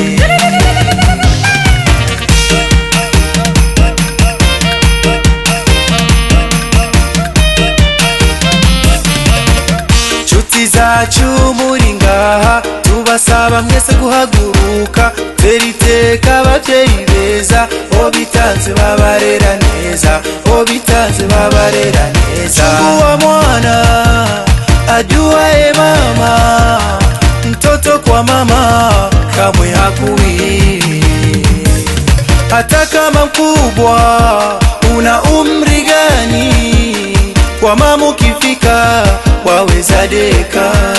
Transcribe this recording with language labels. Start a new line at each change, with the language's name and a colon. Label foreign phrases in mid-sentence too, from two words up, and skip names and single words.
Rundi: Zacu muri ngaha tubasaba mwese guhaguruka, teriteka abavyeyi beza, obitanze babarera neza, obitanze babarera neza.
Swahili: Chungu wa mwana ajuaye mama, mtoto kwa mama kamwe hakui. Hata kama mkubwa una umri gani, kwa mama ukifika waweza deka.